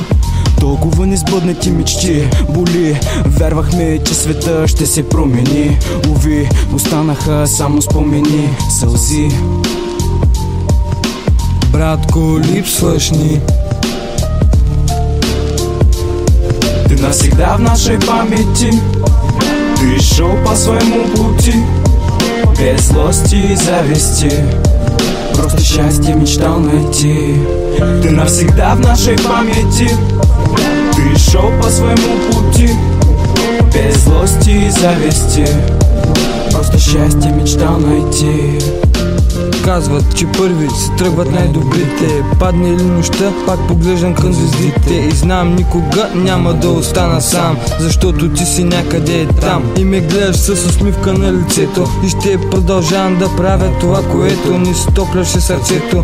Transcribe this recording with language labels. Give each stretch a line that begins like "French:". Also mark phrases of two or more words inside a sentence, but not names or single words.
Bulgarian: Толкова несбъднати мечти боли. Вярвахме, че света ще се промени. Уви, останаха само спомени, сълзи. Братко, липсваш ни.
Russian: Ти навсегда в нашей памяти. Ты шел по своему пути, без злости и зависти, просто счастье мечтал найти. Ты навсегда в нашей памяти. Ты шел по своему пути, без злости и зависти, просто счастье мечтал найти.
Bulgarian: Казват, че първи се тръгват най-добрите. Падне ли нощта, пак поглеждам към звездите. И знам, никога няма да остана сам, защото ти си някъде там. И ме гледаш с усмивка на лицето. И ще продължавам да правя това, което ни стопляше сърцето.